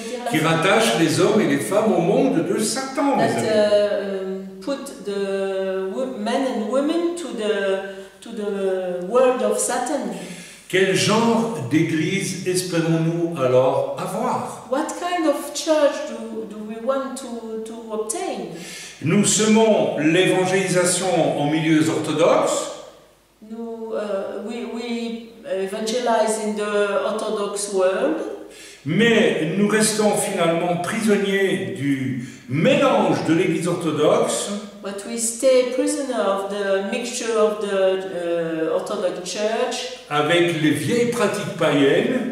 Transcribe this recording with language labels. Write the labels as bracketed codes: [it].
[fr] Qui rattachent les hommes et les femmes au monde de Satan, mes amis. [en] put the men and women to the world of Satan. [fr] Quel genre d'église espérons-nous alors avoir? [en] What kind of church do we want to obtain? [fr] Nous semons l'évangélisation en milieux orthodoxes, [en] We evangelize in the Orthodox world, [fr] mais nous restons finalement prisonniers du mélange de l'église orthodoxe [en] but we stay prisoner of the mixture of the Orthodox Church [fr] avec les vieilles pratiques païennes